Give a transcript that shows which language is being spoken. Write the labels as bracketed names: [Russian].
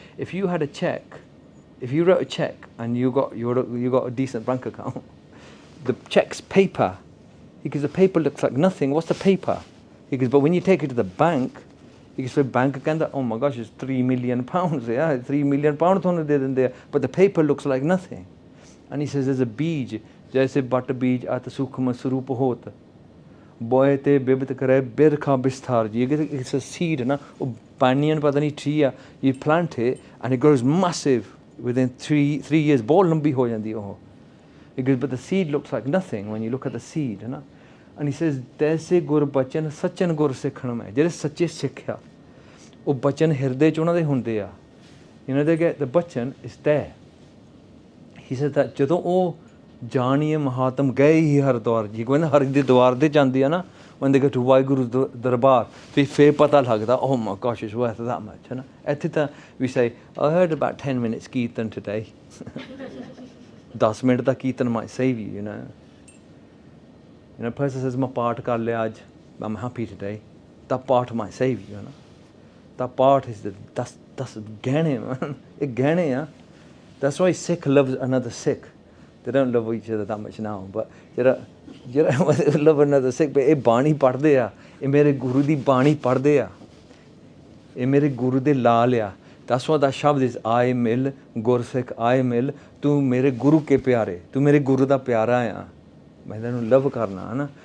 [English] If you had a check, if you wrote a check and you got a decent bank account, the check's paper, because the paper looks like nothing. What's the paper? He goes, but when you take it to the bank, he goes, bank ਕਹਿੰਦਾ, oh my gosh, it's £3 million, yeah, £3 million [Punjabi] ਤੁਹਾਨੂੰ ਦੇ ਦਿੰਦੇ ਆ, [English] but the paper looks like nothing. And he says, there's a [Hindi] ਬੀਜ, जैसे but बीज अत सूक्ष्म स्वरूप होत, बोए ते बिबत करे बिरखा बिस्तार जी. [English] It's a seed ना, वो banyan [Hindi] पता नहीं [English] tree uh, you plant it and it grows massive within 3 years, [Hindi] बहुत लंबी हो जाती है वो. [English] He goes, but the seed looks like nothing when you look at the seed, [Hindi] है ना. [English] And he says, [Hindi] तैसे गुर बचन सच्चन गुर सिखण में, [Punjabi] ਜਿਹੜੇ ਸੱਚੇ ਸਿੱਖਿਆ ਉਹ ਬਚਨ ਹਿਰਦੇ 'ਚ ਉਹਨਾਂ ਦੇ ਹੁੰਦੇ ਆ. [English] You know, they get the bachan is there. He said that [Punjabi] ਜਦੋਂ ਉਹ ਜਾਣੀਏ ਮਹਾਤਮ ਗਏ ਹੀ ਹਰਿਦੁਆਰ ਜੀ, ਕਹਿੰਦਾ ਹਰਿ ਦੇ ਦੁਆਰ ਦੇ ਜਾਂਦੇ ਆ ਨਾ, [English] when they go to [Punjabi] Waheguru ਦਰਬਾਰ, ਫਿਰ ਪਤਾ ਲੱਗਦਾ, [English] oh my gosh, it's worth that much, [Punjabi] ਹੈ ਨਾ. ਇੱਥੇ ਤਾਂ [English] we say, I heard about 10 minutes kirtan today. [Punjabi] 10 minute ਦਾ kirtan [English] might save you, you know. You know, a person says, [Punjabi] ਮੈਂ ਪਾਠ ਕਰ ਲਿਆ ਅੱਜ, [English] I'm happy today. That part might save you, you know. That part is that's ਗਹਿਣੇ, man. [Punjabi] ਇਹ ਗਹਿਣੇ ਆ. [English] That's why Sikh loves another Sikh. They don't love each other that much now, but [Punjabi] ਜਿਹੜਾ [English] love another Sikh, but [Punjabi] ਇਹ ਬਾਣੀ ਪੜ੍ਹਦੇ ਆ, ਇਹ ਮੇਰੇ ਗੁਰੂ ਦੀ ਬਾਣੀ ਪੜ੍ਹਦੇ ਆ, ਇਹ ਮੇਰੇ ਗੁਰੂ ਦੇ ਲਾਲ ਆ. [English] That's what that [Punjabi] ਸ਼ਬਦ is, ਆਏ ਮਿਲ ਗੁਰਸਿੱਖ ਆਏ ਮਿਲ, ਤੂੰ ਮੇਰੇ ਗੁਰੂ ਕੇ ਪਿਆਰੇ, ਤੂੰ ਮੇਰੇ ਗੁਰੂ ਦਾ ਪਿਆਰਾ ਆ, ਮੈਂ ਤੈਨੂੰ ਲਵ ਕਰਨਾ, ਹੈ ਨਾ.